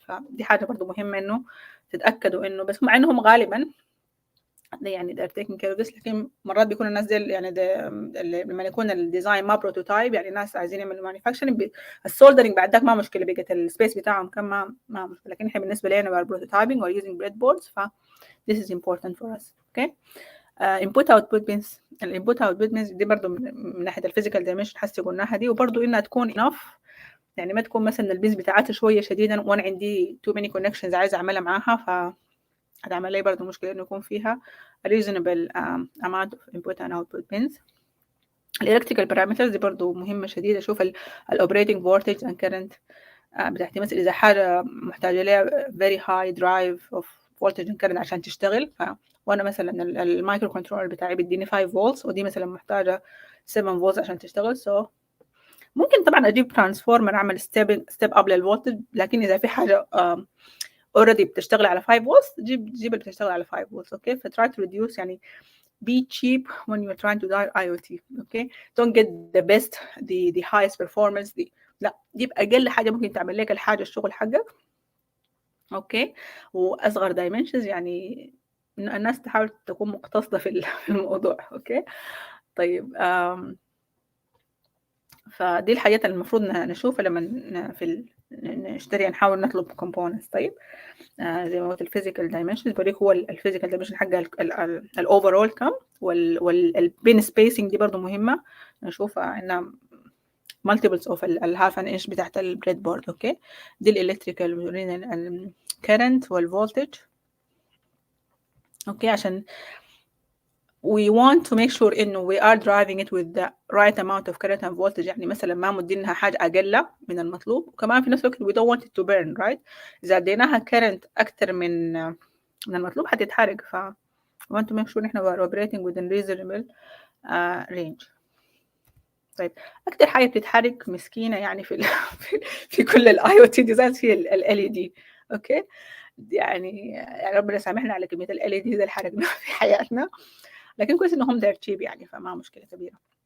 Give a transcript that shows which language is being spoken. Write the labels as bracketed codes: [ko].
[ar] فدي حاجه برضو مهمه انه تتاكدوا انه، بس مع انهم غالبا يعني [en] they're taking care of this، [ar] لكن مرات بيكون الناس دي يعني لما يكون الديزاين ما بروتوتايب، يعني الناس عايزين يعملوا مانيفاكتشرنج، السولدرنج بعد ذاك ما مشكله، بقت السبيس بتاعهم كم ما مشكله. لكن احنا بالنسبه لنا [en] we're prototyping or using breadboards، ف this is important for us. okay. [ar] input output pins، الانبوت اوتبوت pins دي برضو من ناحيه الفيزيكال دايمنشن حسي قلناها دي، وبرضو انها تكون enough، يعني ما تكون مثلا البينز بتاعتها شويه شديدا وانا عندي [en] too many connections [ar] عايزه اعملها معاها، ف هتعمل لي برضو مشكله انه يكون فيها [en] reasonable amount of input and output pins. [ar] الالكتريكال بارامترز دي برضو مهمه شديده، اشوف الاوبريتنج فولتج اند كرنت بتاعتي، مثلا اذا حاجه محتاجه لها [en] very high drive of voltage and current [ar] عشان تشتغل، وانا مثلا المايكرو كنترولر بتاعي بيديني 5 فولتس ودي مثلا محتاجه 7 فولتس عشان تشتغل. ممكن طبعا اجيب ترانسفورمر اعمل ستيب اب للفولتج، لكن اذا في حاجه اوريدي بتشتغل على 5 فولتس جيب اللي بتشتغل على 5 فولتس. [en] Okay, فتراي to reduce, يعني be cheap when you're trying to do IoT. okay, don't get the best the highest performance [ar] لا، جيب اقل حاجه ممكن تعمل لك الحاجه الشغل حقك أوكي، وأصغر dimensions يعني الناس تحاول تكون مقتصدة في الموضوع. أوكي، طيب فدي الحاجات اللي المفروض نشوفها لما نشتري، نحاول نطلب components. طيب زي ما قلت الفيزيكال دايمنشنز بوريك هو الفيزيكال دايمنشن حق الاوفرول كم، والبين سبيسنج دي برضه مهمه نشوفها انها multiples of الهاف ان انش بتاعت البريد بورد. اوكي، دي الالكتريكال current والفولتج. [en] Okay, عشان we want to make sure إنه we are driving it with the right amount of current and voltage. [ar] يعني مثلا ما مدينها حاجة أقل من المطلوب، وكمان في نفس الوقت [en] we don't want it to burn, right؟ [ar] إذا اديناها current أكتر من المطلوب هتتحرق. [en] ف we want to make sure إحنا we are operating within reasonable range. [ar] طيب أكتر حاجة بتتحرق مسكينة يعني في كل ال IoT designs هي ال LED. أوكي، يعني ربنا يسامحنا على كمية ال LED اللي حرقناها في حياتنا، لكن كويس انهم [en] they're cheap [ar] يعني، فما مشكله كبيره.